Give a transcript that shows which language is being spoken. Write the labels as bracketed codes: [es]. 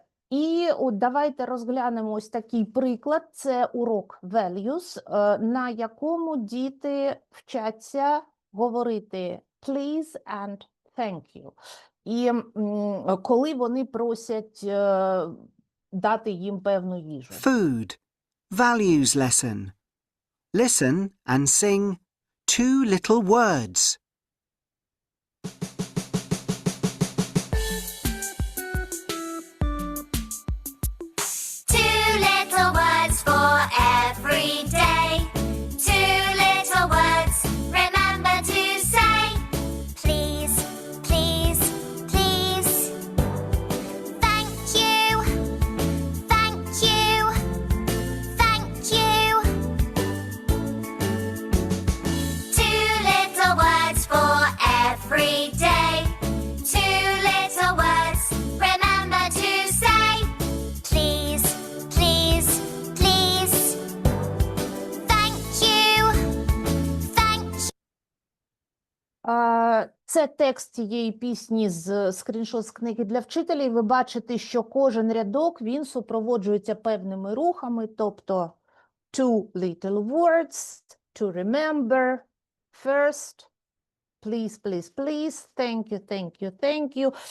[uk] І от давайте розглянемо ось такий приклад. Це урок values, на якому діти вчаться говорити [en] please and thank you. [uk] І коли вони просять дати їм певну їжу. [en] Food. Values lesson. Listen and sing 2 little words. Two little words for every day. Two little words, remember to say. Please, please, please. Thank you, thank you, thank you. Two little words for every day. Two little words, remember to say. Please, please, please. Thank you, thank you. [uk] Це текст цієї пісні з скріншот з книги для вчителів. Ви бачите, що кожен рядок, він супроводжується певними рухами, тобто [en] two little words, to remember, first, please, please, please, thank you, thank you, thank you.